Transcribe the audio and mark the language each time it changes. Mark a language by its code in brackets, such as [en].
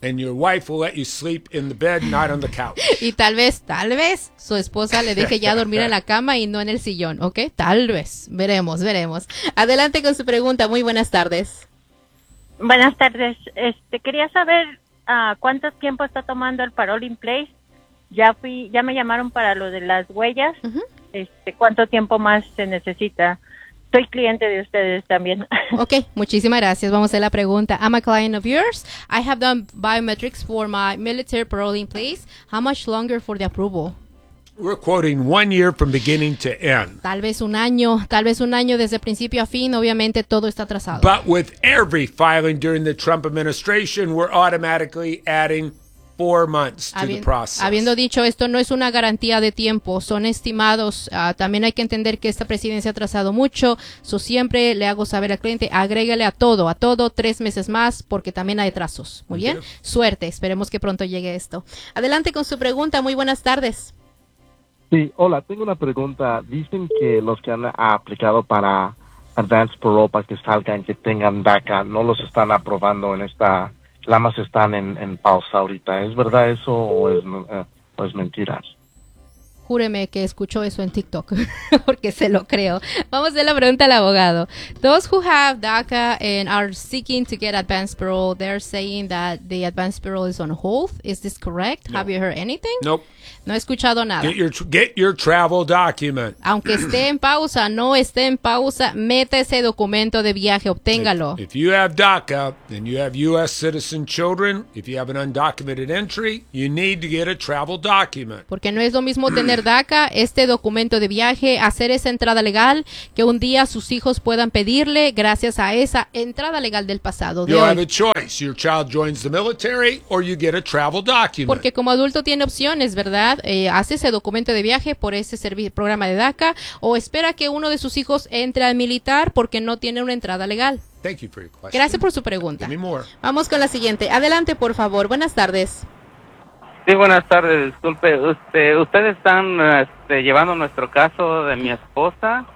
[en] And your wife will let you sleep in the bed, not on the couch. [es] Y tal vez su esposa le deje ya dormir en la cama y no en el sillón, ¿okay? Tal vez, veremos. Adelante con su pregunta. Muy buenas tardes. Buenas tardes. Quería saber cuánto tiempo está tomando el parole in place. Ya me llamaron para lo de las huellas. Uh-huh. ¿Cuánto tiempo más se necesita? Soy cliente de ustedes también. Okay, muchísimas gracias. Vamos a la pregunta. [en] I'm a client of yours. I have done biometrics for my military parole in place. How much longer for the approval? We're quoting 1 year from beginning to end. [es] Tal vez un año desde principio a fin. Obviamente todo está atrasado. [en] But with every filing during the Trump administration, we're automatically adding 4 months to the process. [es] Habiendo dicho esto, no es una garantía de tiempo, son estimados. También hay que entender que esta presidencia ha atrasado mucho. So siempre le hago saber al cliente, agrégale a todo, 3 meses más, porque también hay atrasos. Muy bien. Suerte. Esperemos que pronto llegue esto. Adelante con su pregunta. Muy buenas tardes. Sí, hola. Tengo una pregunta. Dicen que los que han aplicado para Advance Parole, para que salgan, que tengan DACA, no los están aprobando en esta... La más están en pausa ahorita. ¿Es verdad eso o es mentira? Júreme que escuchó eso en TikTok, porque se lo creo. Vamos a hacer la pregunta al abogado. [en] Those who have DACA and are seeking to get advanced parole, they're saying that the advanced parole is on hold. Is this correct? No. Have you heard anything? Nope. [es] No he escuchado nada. [en] Get your travel document. [es] Aunque esté en pausa, no esté en pausa, mete ese documento de viaje, obténgalo. [en] If you have DACA, then you have U.S. citizen children. If you have an undocumented entry, you need to get a travel document. [es] Porque no es lo mismo tener DACA, este documento de viaje, hacer esa entrada legal que un día sus hijos puedan pedirle gracias a esa entrada legal del pasado. [en] You have a choice. Your child joins the military or you get a travel document. [es] Porque como adulto tiene opciones, ¿verdad? Hace ese documento de viaje por ese programa de DACA o espera que uno de sus hijos entre al militar porque no tiene una entrada legal. [en] Thank you for your question. [es] Gracias por su pregunta. [en] Give me more. [es] Vamos con la siguiente. Adelante, por favor. Buenas tardes. Sí, buenas tardes, disculpe, ustedes están llevando nuestro caso de mi esposa.